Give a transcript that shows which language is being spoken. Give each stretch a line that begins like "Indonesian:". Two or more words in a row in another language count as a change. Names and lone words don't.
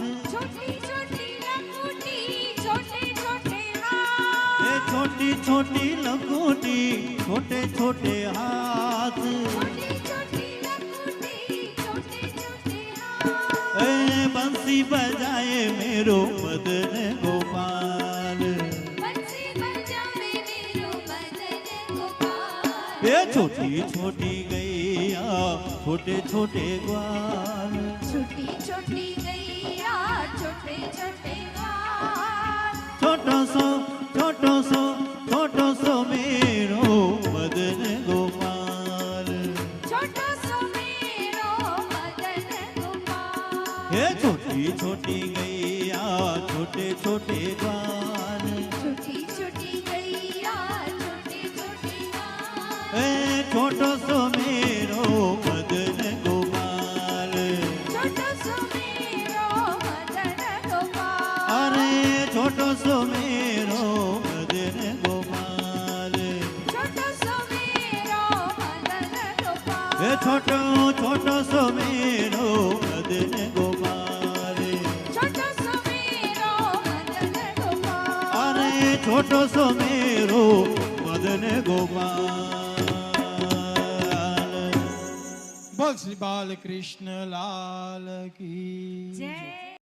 Hindi: छोटी छोटी लंगूटी छोटे छोटे हाथ हे छोटी छोटी लकुटी छोटे छोटे हाथ छोटी छोटी लंगूटी छोटे छोटे हाथ
Braj: हे बंसी बजाए मेरो मदन गोपाल बंसी बजावे मेरो मदन गोपाल हे छोटी छोटी गैया छोटे छोटे ग्वाल छोटी छोटी गैया छोटे छोटे ग्वाल छोटो सो मेरो मदन गोपाल छोटो सो मेरो मदन गोपाल हे छोटी छोटी गैया छोटे छोटे ग्वाल छोटी छोटी गैया छोटे छोटे ग्वाल हे छोटो सो मेरो मदन गोपाल छोटो सो मेरो मदन गोपाल अरे छोटो सो मेरो मदन गोपाल छोटो सो मेरो मदन गोपाल हे छोटो सो मेरो मदन गोपाल छोटो सो मेरो मदन गोपाल अरे छोटो सो मेरो मदन गोपाल
Hindi: बोल श्री बाल कृष्ण लाल की जय